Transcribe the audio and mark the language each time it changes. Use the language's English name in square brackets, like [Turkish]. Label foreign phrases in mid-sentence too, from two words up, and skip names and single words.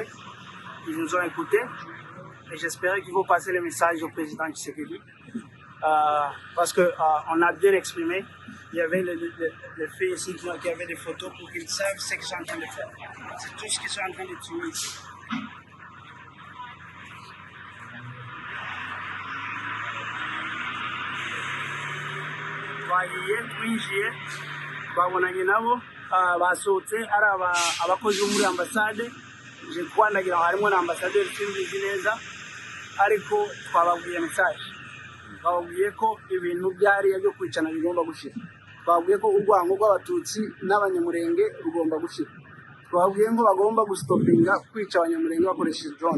[French] Ils nous ont écoutés et j'espérais qu'ils vont passer le message au président Tshisekedi. Parce qu'on a bien exprimé. Il y avait les filles ici qui avaient des photos pour qu'ils savent ce qu'ils sont en train de faire. C'est tout ce qu'ils sont en train de tuer ici. [Kinyarwanda] Twinjiye babonanye nabo basohotse ari abakozi muri ambasade. [French] Je crois [Kinyarwanda] ndagira harimo na ambassadeur simbizi neza ariko twababwiye message. Babwiye ko ibintu byari byo kwicana bigomba gushira. Babwiye ko urwango rw'abatutsi n'abanyamulenge rugomba gushira. Twabwiye ngo bagomba gustopinga kwica abanyamulenge bakoresheje drone.